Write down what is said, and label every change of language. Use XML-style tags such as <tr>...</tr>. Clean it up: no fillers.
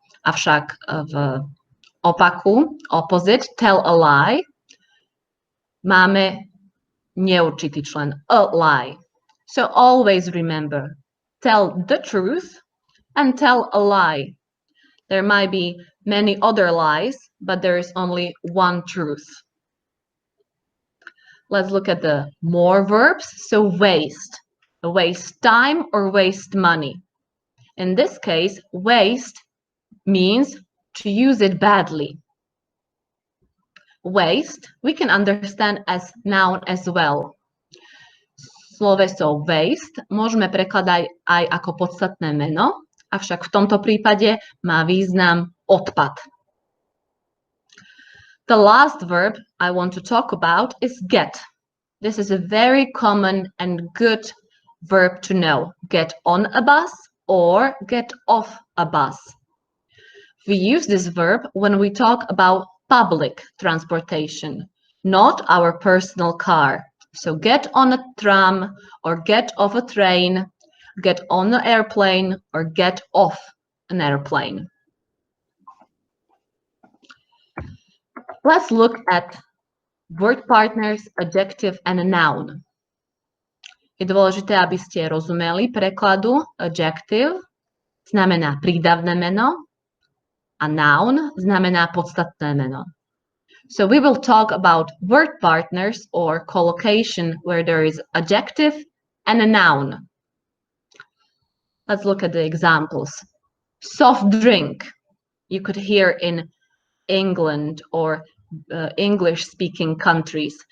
<sk>Avšak v opaku,</sk> <en>opposite, tell a lie,</en> <sk>máme neurčitý člen, a lie.</sk> <en>So always remember, tell the truth and tell a lie. There might be many other lies, but there is only one truth. Let's look at the more verbs. So waste time or waste money. In this case, waste means to use it badly. Waste we can understand as noun as well.</en> <sk>Sloveso waste môžeme prekladať aj ako podstatné meno, avšak v tomto prípade má význam odpad.</sk> <en>The last verb I want to talk about is get. This is a very common and good verb to know. Get on a bus or get off a bus. We use this verb when we talk about public transportation, not our personal car. So get on a tram or get off a train, get on an airplane or get off an airplane. Let's look at word partners, adjective and a noun.</en> <sk>Je dôležité, aby ste rozumeli prekladu. Adjective znamená prídavné meno a noun znamená podstatné meno.</sk> <en>So we will talk about word partners or collocation where there is adjective and a noun. Let's look at the examples. Soft drink. You could hear in England or English-speaking countries.</en>